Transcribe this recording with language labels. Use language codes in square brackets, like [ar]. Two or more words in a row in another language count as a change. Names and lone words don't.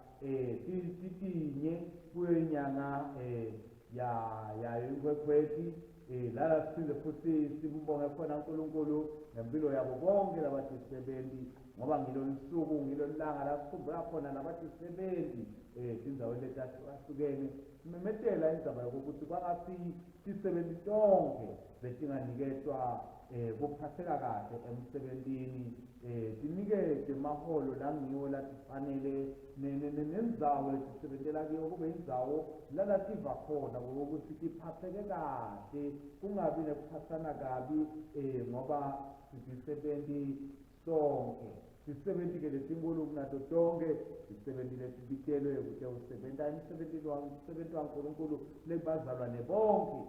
[ss] sitinye kuyo inyanga ya inkwekhwethi lala siphinde futhi simbonge khona uNkulunkulu ngempilo yabo bonke labatisebenzi ngoba ngilolu suku ngilolu langa la sikhumbula khona labatisebenzi indawo letahlukene simemetela indaba yokuthi kwangasi sisebenzi tonke betinganiketwa kuphatheka kahle emsebenzini, sinikeze maholo langiwo latifanele nendzawo lesisebenzela kiyo kube indzawo lala siva khona ukuthi siphatheke kahle, kungabi nekuphathana kabi ngoba sisebenzi sonke. Sisebenzile lesinkulu kunato tonke, sisebenzile sibitelwe ukuthi usebenta umsebenzi waNkulunkulu lebazalwane bonke.